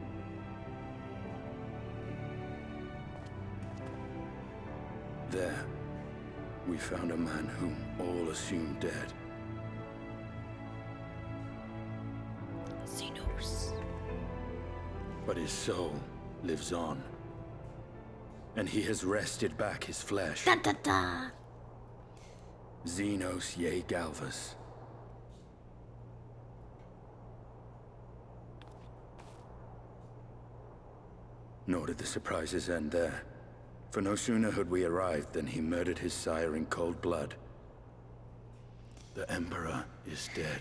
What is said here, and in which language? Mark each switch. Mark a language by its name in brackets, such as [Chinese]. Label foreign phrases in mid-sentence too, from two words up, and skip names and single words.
[English] There, we found a man whom all assumed dead. Xenos. But his soul lives on. And he has wrested back his flesh. Da da da. Xenos ye Galvus. Nor did the surprises end there. For no sooner had we arrived than he murdered his sire in cold blood. The Emperor is dead.